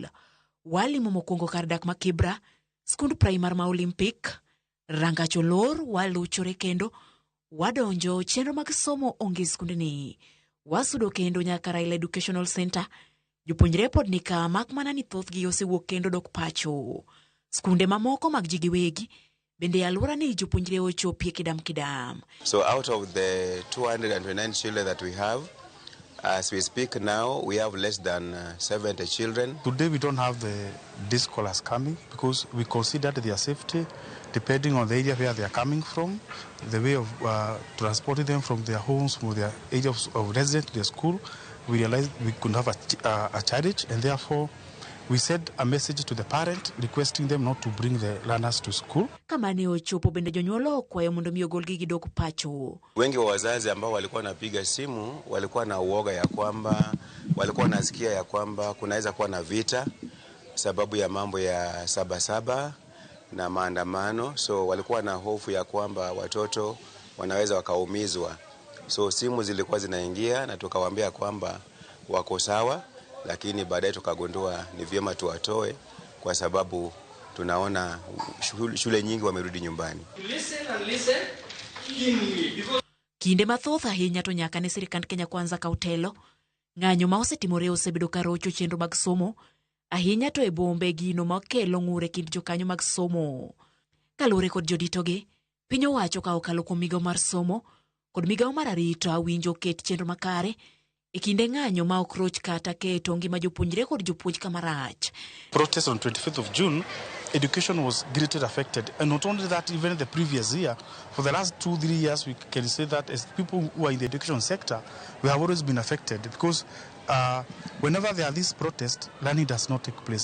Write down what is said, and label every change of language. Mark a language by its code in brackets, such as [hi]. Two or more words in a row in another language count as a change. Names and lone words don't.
[luo] Walimo mokwongo kar dak ma Kibra, skund primar ma Olympic, Rangach Olor waluchore kendo wadonjo chenro mag somo onge skundni. Wasudo kendo nyaka Raila Educational Center, jopuonjre pod nika mak mana ni thothgi osewuok kendo dok pacho. Skunde mamoko mag ji giwegi bende alwora ni jopuonjre ochopie kidam kidam. [en] So out of the 229 children that we have, as we speak now, we have less than 70 children. Today we don't have these scholars coming because we considered their safety depending on the area where they are coming from, the way of transporting them from their homes, from their area of residence to the school. We realized we couldn't have a challenge, and therefore we sent a message to the parent requesting them not to bring the learners to school. [luo] Kama ne ochopo bende jonyuolo kwayo mondo mi ogolgi gidok pacho. [sw] Wengi wa wazazi ambao walikuwa napiga simu walikuwa na uoga ya kwamba, walikuwa nasikia ya kwamba kunaweza kuwa na vita sababu ya mambo ya Sabasaba na maandamano. So walikuwa na hofu ya kwamba watoto wanaweza wakaumizwa. So simu zilikuwa zinaingia na tukawaambia kwamba wako sawa, lakini baadaye tukagundua ni vyema tuwatoe kwa sababu tunaona shule nyingi wamerudi nyumbani. [luo] Kinde mathoth ahinya to nyaka ne sirikand Kenya Kwanza ka otelo, ng'anyo ma osetimore osebedo ka rocho chenro mag somo, ahinya to e bombe gino makelo ng'ure kind jokanyo mag somo. Kaluwore kod joditogi, piny owacho ka okalo kuom migawo mar somo kod migawo mar arita winjo ket chenro makare e kinde ng'anyo ma ok roch kata keto ngima jopuonjre kod jopuonj kamarach. [en] Protest on 25th of June, education was greatly affected. And not only that, even the previous year, for the last 2-3 years, we can say that as people who are in the education sector, we have always been affected because whenever there are these protests, learning does not take place.